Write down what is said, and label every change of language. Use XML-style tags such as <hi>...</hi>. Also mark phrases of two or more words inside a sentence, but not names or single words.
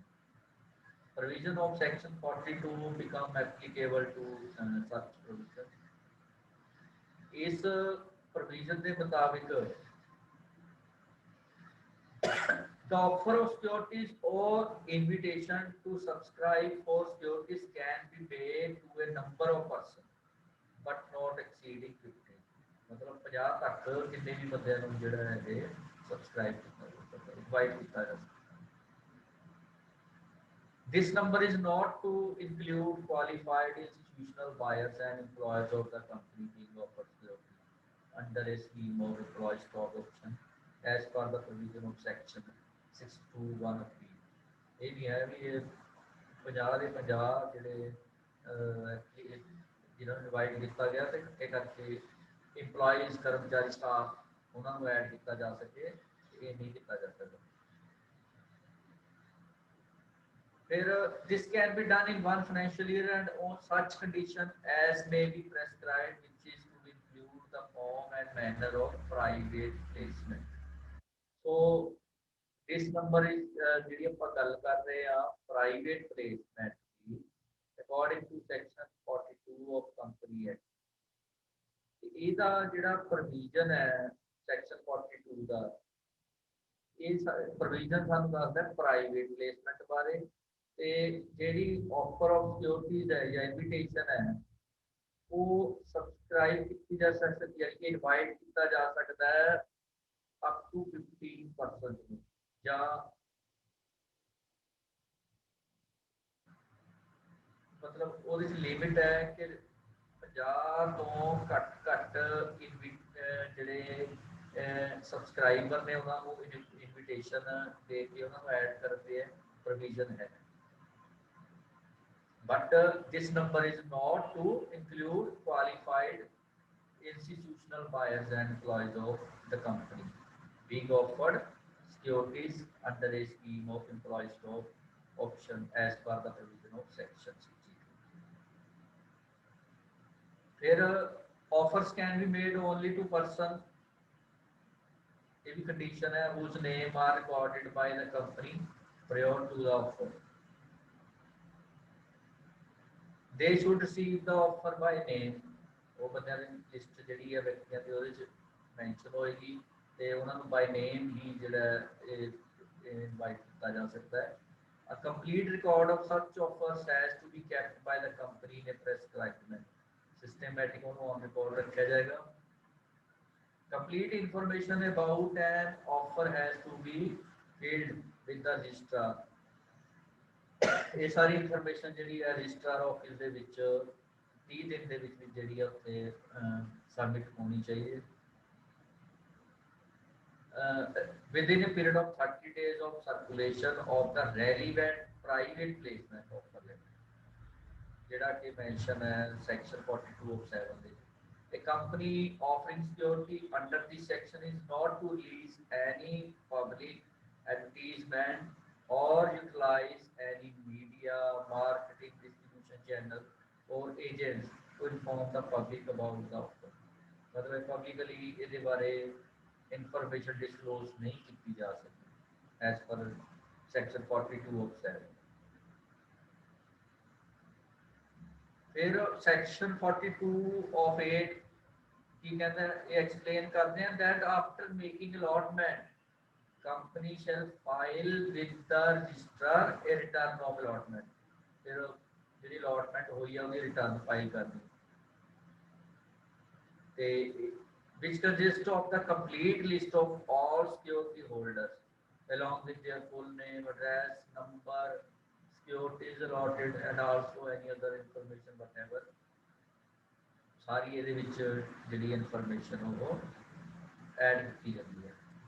<en>Provision of section 42 become applicable to such provision.</en> <hi>इस प्रोविजन के मुताबिक</hi> <en>the offer of securities or invitation to subscribe for securities can be made to a number of persons but not exceeding 50.</en> <pa>ਮਤਲਬ 50 ਤੱਕ ਜਿੰਨੇ ਭੀ ਬੰਦੇ ਨੂੰ ਜਿਹੜਾ ਹੈ ਇਹ ਸਬਸਕ੍ਰਾਈਬ ਕੀਤਾ ਜਾ ਸਕਦਾ, ਇਨਵਾਈਟ ਕੀਤਾ ਜਾ ਸਕਦਾ।</pa> <en>This number is not to include qualified institutional buyers and employees of the company being offered security under a scheme of employee stock option as per the provision of section 621 of the</en> <pa>ਇਹ ਨਹੀਂ ਹੈ ਵੀ ਇਹ 50 ਦੇ 50 ਜਿਹੜੇ ਜਿਹਨਾਂ ਨੂੰ ਡਿਵਾਈਡ ਕੀਤਾ ਗਿਆ ਤੇ ਇਹ ਕਰਕੇ EMPLOYEES ਕਰਮਚਾਰੀ ਸਟਾਫ ਉਹਨਾਂ ਨੂੰ ਐਡ ਕੀਤਾ ਜਾ ਸਕੇ ਇਹ ਨਹੀਂ ਕੀਤਾ ਜਾ ਸਕਦਾ</pa> <en>ਫਿਰ this can be done in one financial year and on such condition as may be prescribed which is to include the form and manner of private placement so this number is</en> <pa>ਜਿਹੜੀ ਆਪਾਂ ਗੱਲ ਕਰ ਰਹੇ ਆ</pa> <en>private placement</en> <pa>ਦੀ</pa> <en>according to section 42 of company act</en> <pa>ਇਹਦਾ ਜਿਹੜਾ ਪ੍ਰੋਵੀਜ਼ਨ ਹੈ section 42 ਦਾ ਇਹ ਪ੍ਰੋਵੀਜ਼ਨ ਸਾਨੂੰ ਦੱਸਦਾ</pa> <en>private placement</en> <pa>ਬਾਰੇ ਤੇ ਜਿਹੜੀ</pa> <en>offer of securities</en> <pa>ਹੈ ਜਾਂ ਇਨਵੀਟੇਸ਼ਨ ਹੈ ਉਹ ਸਬਸਕ੍ਰਾਈਬ ਕੀਤੀ ਜਾ ਸਕਦੀ ਹੈ ਕਿ ਇਨਵਾਈਟ ਕੀਤਾ ਜਾ ਸਕਦਾ ਹੈ</pa> <en>up to 15%</en> <pa>ਨੂੰ ਜਾਂ ਮਤਲਬ ਉਹਦੀ ਲਿਮਿਟ ਹੈ ਕਿ 50 ਤੋਂ ਘੱਟ ਜਿਹੜੇ ਸਬਸਕ੍ਰਾਈਬਰ ਨੇ ਉਹਨਾਂ ਨੂੰ ਇਨਵੀਟੇਸ਼ਨ ਦੇ ਕੇ ਉਹਨਾਂ ਨੂੰ ਐਡ ਕਰਦੇ ਹੈ ਪ੍ਰੋਵੀਜ਼ਨ ਹੈ</pa> <en>but this number is not to include qualified institutional buyers and employees of the company being offered securities under a scheme of employee stock option as per the provision of section 62. Here offers can be made only to person if condition hai whose name are recorded by the company prior to the offer. They should receive the offer by name</en> <pa>ਉਹ ਬੰਦਿਆਂ ਦੀ ਲਿਸਟ ਜਿਹੜੀ ਹੈ ਵਿਅਕਤੀਆਂ ਦੀ ਉਹਦੇ ਚ ਮੈਂਸ਼ਨ ਹੋਏਗੀ ਤੇ ਉਹਨਾਂ ਨੂੰ ਬਾਈ ਨੇਮ ਹੀ ਜਿਹੜਾ ਇਹ ਇਨਵਾਈਟ ਕੀਤਾ ਜਾ ਸਕਦਾ ਹੈ</pa> <en>A complete record of such offers has to be kept by the company in a prescribed manner systematic</en> <pa>ਉਹਨੂੰ on record ਰੱਖਿਆ ਜਾਏਗਾ</pa> <en>Complete information about an offer has to be filled with the registrar</en> <pa>ਇਹ ਸਾਰੀ ਇਨਫੋਰਮੇਸ਼ਨ ਜਿਹੜੀ ਹੈ ਰਜਿਸਟਰ ਆਫਿਸ ਦੇ ਵਿੱਚ 30 ਦਿਨ ਦੇ ਵਿੱਚ ਜਿਹੜੀ ਹੈ ਉੱਥੇ ਸਬਮਿਟ ਹੋਣੀ ਚਾਹੀਏ</pa> <en>within a period of 30 days of circulation of the relevant private placement offer letter</en> <pa>ਜਿਹੜਾ ਕਿ ਮੈਂਸ਼ਨ ਹੈ</pa> <en>section 42 of 7 ਦੇ A company offering security under this section is not to release any public advertisement or utilize any media, marketing, distribution channel or agents to inform the public about the offer. मतलब publicly</en> <pa>ਇਹਦੇ ਬਾਰੇ</pa> <en>information disclose</en> <hi>नहीं की जा सकती</hi> <en>as per section 42 of 7. फिर section 42 of 8</en> <hi>की कहते हैं ये explain करते हैं</hi> <en>that after making allotment company shall file with the registrar a return of allotment फिर</en> <pa>ਜਿਹੜੀ allotment ਹੋਈ ਹੈ ਉਹਦੀ return file ਕਰਨੀ</pa> <en>ਤੇ which consists of the complete list of all security holders along with their full name address number securities allotted and also any other information whatever</en> <pa>ਸਾਰੀ ਇਹਦੇ ਵਿੱਚ ਜਿਹੜੀ ਇਨਫੋਰਮੇਸ਼ਨ ਉਹ ਐਡ ਕੀਤੀ ਜਾਂਦੀ ਹੈ</pa>